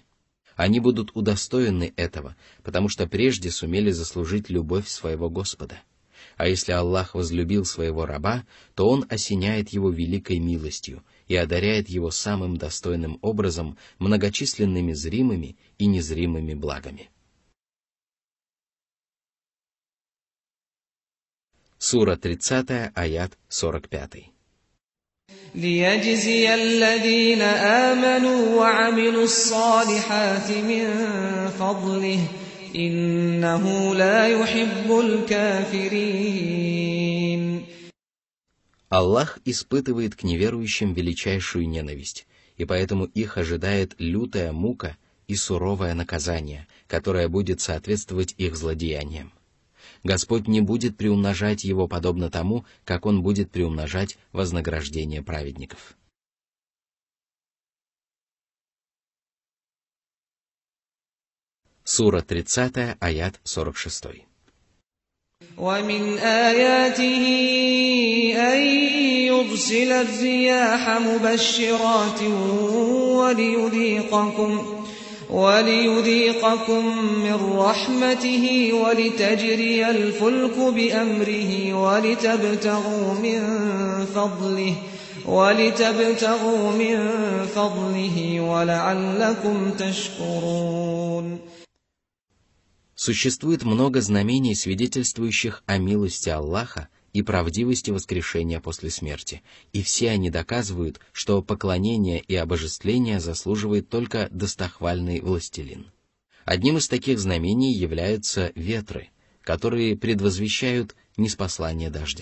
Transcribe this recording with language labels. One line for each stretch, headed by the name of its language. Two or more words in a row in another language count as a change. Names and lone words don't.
Russian: Они будут удостоены этого, потому что прежде сумели заслужить любовь своего Господа. А если Аллах возлюбил своего раба, то Он осеняет его великой милостью и одаряет его самым достойным образом многочисленными зримыми и незримыми благами. Сура 30, аят 45.
Arabic: ليجزي الذين آمنوا وعملوا الصالحات من فضله إنه لا يحب الكافرين.
Russian: Аллах испытывает к неверующим величайшую ненависть, и поэтому их ожидает лютая мука и суровое наказание, которое будет соответствовать их злодеяниям. Господь не будет приумножать его подобно тому, как Он будет приумножать вознаграждение праведников. Сура 30, аят 46.
Arabic: ومن آياته أن يرسل الرياح مبشرات وليذيقكم من رحمته ولتجري الفلك بأمره ولتبتغوا من فضله ولعلكم تشكرون.
Russian: Существует много знамений, свидетельствующих о милости Аллаха и правдивости воскрешения после смерти, и все они доказывают, что поклонение и обожествление заслуживает только достохвальный властелин. Одним из таких знамений являются ветры, которые предвозвещают ниспослание дождя.